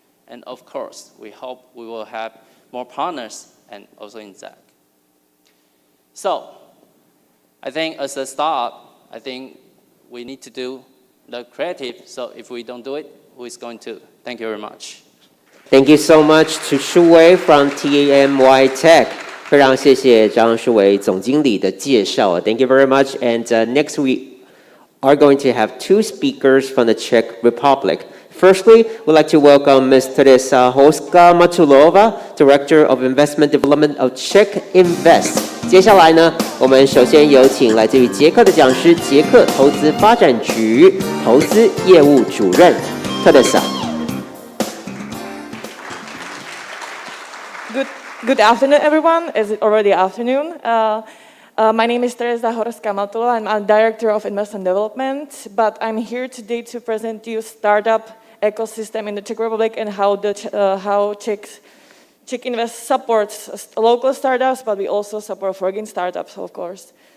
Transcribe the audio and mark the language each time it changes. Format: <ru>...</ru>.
<en>And of course, we hope we will have more partners and also in ZAC. So I think as a startup, I think we need to do the creative. So if we don't do it, who is going to? Thank you very much. Thank you so much to Shu Wei from TNY Tech.</en> <zh>非常谢谢张树伟总经理的介绍。</zh> <en>Thank you very much. And next we are going to have two speakers from the Czech Republic. Firstly, we'd like to welcome Ms. Teresa Hoska-Matulova, Director of Investment Development of Czech Invest.</en> <zh>接下来呢，我们首先有请来自于捷克的讲师，捷克投资发展局投资业务主任 Teresa。</zh> <en>Good afternoon, everyone. Is it already afternoon? My name is Teresa Hoska-Matulova. I'm a Director of Investment Development, but I'm here today to present you startup ecosystem in the Czech Republic and how Czech Invest supports local startups, but we also support foreign startups, of course.</en>